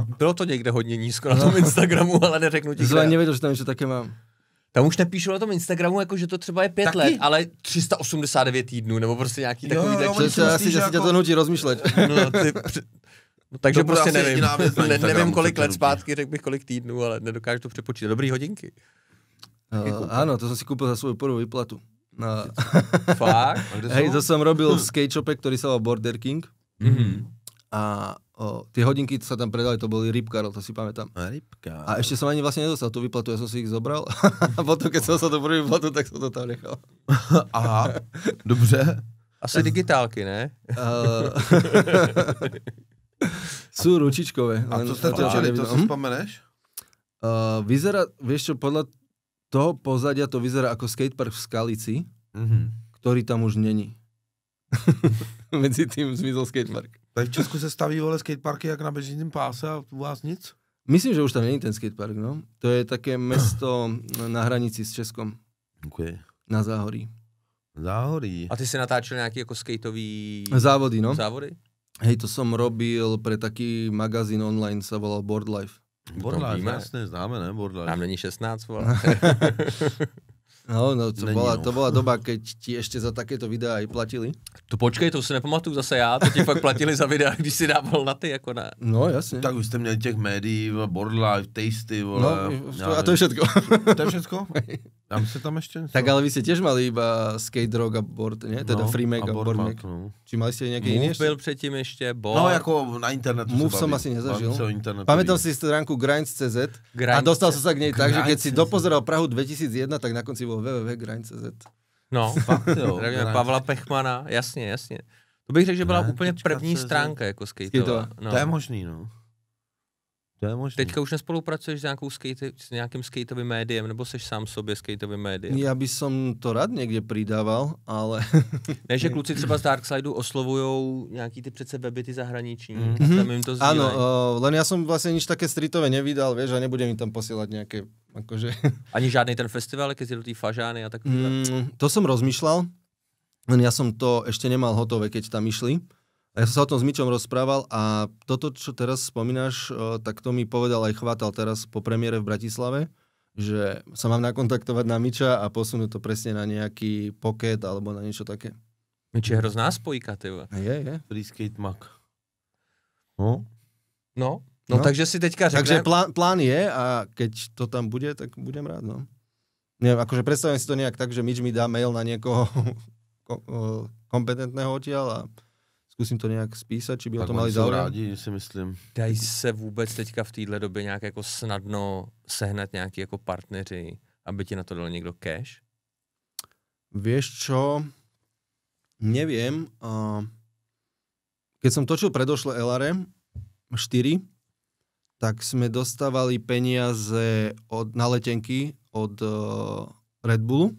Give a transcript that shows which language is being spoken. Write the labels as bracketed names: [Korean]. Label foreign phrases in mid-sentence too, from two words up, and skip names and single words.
[Czech] Bylo to někde hodně nízko na tom Instagramu, ale neřeknu ti. [Slovak] Zle nevedel, že tam něco také mám. [Czech] Tam už nepíšu na tom Instagramu, jako že to třeba je 5 Taky? let, ale 389 týdnů, nebo prostě nějaký takový... jo, tak, oni si Asi myslí, že [Slovak] ťa [Czech] jako- [Slovak] to nutí rozmýšľať. No, takže [Czech] To bude prostě asi nevím. jediná věc na Instagramu, Nevím, co kolik tě let nutí. zpátky, řekl bych kolik týdnů, ale nedokážu to přepočítat. Dobrý hodinky. [Slovak] Áno, to som si kúpil za svoju prvú výplatu. No. [Czech] Fakt? [Slovak] Hej, to som robil v skate shope, ktorý sa volal Border King. Mhm. A tie hodinky sa tam predali, to boli Rip Curl, to si pamätám. [Czech] Rybka. [Slovak] A ešte som ani vlastne nedostal tú výplatu, ja som si ich zobral. A potom, keď som sa do prvú výplatu, tak som to tam nechal. [Czech] Aha, dobře. Asi digitálky, ne? [Slovak] Sú ručičkové. [Czech] A co jste točili, to si vzpomeneš? [Slovak] Vyzerá, vieš čo, podľa toho pozadia to vyzerá ako skatepark v Skalici, ktorý tam už není. Medzi tým zmizol skatepark. [Czech] Tady v Česku se staví vole skateparky jak na běžném páse a u vás nic? [Slovak] Myslím, že už tam není ten skatepark, no. To je také mesto na hranici s Českom, Okay. na Záhorí. Záhorí. [Czech] A ty si natáčel nějaký jako skateový Závody, no. závody? [Slovak] Hej, to som robil pre taký magazín online, sa volal Board Life. [Czech] Borlife, víme. jasně, známe, ne? Borlife. Nám není 16, vole. [Slovak] No, [Czech] Není, [Slovak] to bola doba, keď ti ešte za takéto videá aj platili. [Czech] To počkej, to si nepamatuju zase já, to ti fakt platili za videa, když si dával na ty, jako na... [Slovak] No, jasne. [Czech] Tak už jste měli těch médií, Borlife, Tasty, vole. [Slovak] No, a to je všetko. [Czech] To je všetko? Dám se tam ještě něco? [Slovak] Tak ale vy ste tiež mali iba skate rock a board, nie? Teda freemake a boardmake. No. Či mali ste nejaké iné? [Czech] Move byl předtím ještě, board. No, jako na internetu. Move se [Slovak] som [Czech] baví. [Slovak] asi nezažil. [Czech] Bavím se o internetu. [Slovak] Pamätám si stránku Grinds.cz a dostal som sa k nej tak, že keď si dopozeral Prahu 2001, tak na konci bol www.grinds.cz. [Czech] No, Fakt, jo. zdravíme Pavla Pechmana, jasně. To bych řekl, že byla úplně první [Slovak] Grinds.cz. [Czech] stránka jako skateová. No. To je možný, no. To je možný. Teďka už nespolupracuješ s nějakým skateovým médiem, nebo seš sám sobě skateovým médiem? [Slovak] Ja by som to rád niekde pridával, ale... [Czech] Ne, že kluci třeba z Darksideu oslovujou nějaký ty přece weby, ty zahraniční. Mhm. Tam jim to [Slovak] Áno, [Czech] sdílejí. [Slovak] len ja som vlastne nič také streetové nevydal, vieš, a nebudem im tam posielať nejaké, akože... [Czech] Ani žádný ten festival, keď si do té fažány a takový. [Slovak] To som rozmýšľal, len ja som to ešte nemal hotové, keď tam išli. A ja som sa o tom s Mičom rozprával a toto, čo teraz spomínaš, tak to mi povedal aj Chvátal teraz po premiére v Bratislave, že sa mám nakontaktovať na Miča a posunúť to presne na nejaký pocket alebo na niečo také. [Czech] Mič je hrozná spojka, ty vole. [Slovak] Je. Free skate mag. No. [Czech] No, [Slovak] No. [Czech] takže si teďka řekne... [Slovak] Takže plán je a keď to tam bude, tak budem rád, no. Neviem, akože predstavím si to nejak tak, že Mič mi dá mail na niekoho kompetentného odtiaľ a skúsim to nejak spísať, či by o [Czech] Tak [Slovak] to mali [Czech] oni jsou [Slovak] záujem. [Czech] rádi, si myslím. Dají se vůbec teďka v téhle době nějak jako snadno sehnat nějaký jako partneři, aby ti na to dal někdo cash? [Slovak] Vieš čo, neviem. Keď som točil predošle LRM 4, tak sme dostávali peniaze na letenky od Red Bullu.